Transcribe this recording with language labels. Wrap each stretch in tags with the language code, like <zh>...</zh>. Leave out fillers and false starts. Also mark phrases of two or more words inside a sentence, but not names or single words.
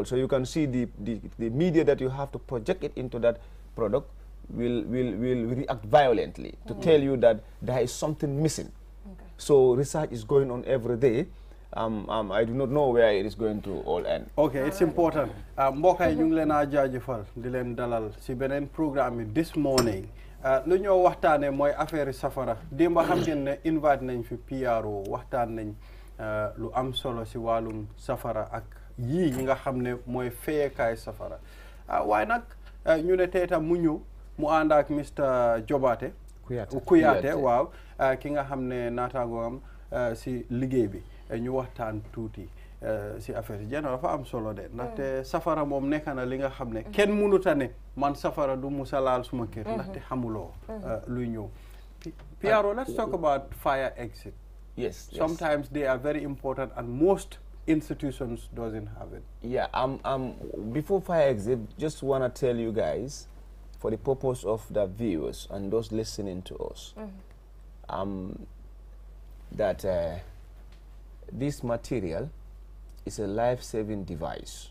<en>So you can see the media that you have to project it into that product will react violently to tell you that there is something missing. Okay. So research is going on every day. I do not know where it is going to all end. Okay, it's important.</en> <wo>Mbokk yi ñu ngi leen a jaajëfal di leen dalal ci beneen programme</wo> <en>this morning.</en> <wo>Lu ñoo waxtaane mooy affaire safara. Démba xam ngeen ne invite nañ fi PRO waxtaan nañ lu am solo ci wàllum safara ak yii ñi nga xam ne mooy feyekaay safara. Waaye nag ñu ne tey tam mu ñëw mu ànd ak Mr Jobaate Kuyaate waaw ki nga xam ne naataangoom ci liggéey bi ñu waxtaan tuuti ci affaire yi jeno dafa am solo de ndaxte safara moom nekk na li nga xam ne kenn mënuta ne man safara du musa laal suma kër ndaxte xamuloo luy ñëw.</wo> <en>PRO, let's talk about fire exit. Yes. Sometimes they are very important and most institutions doesn't have it. Yeah, before fire exit, just want to tell you guys, for the purpose of the viewers and those listening to us, that this material is a life-saving device.</en>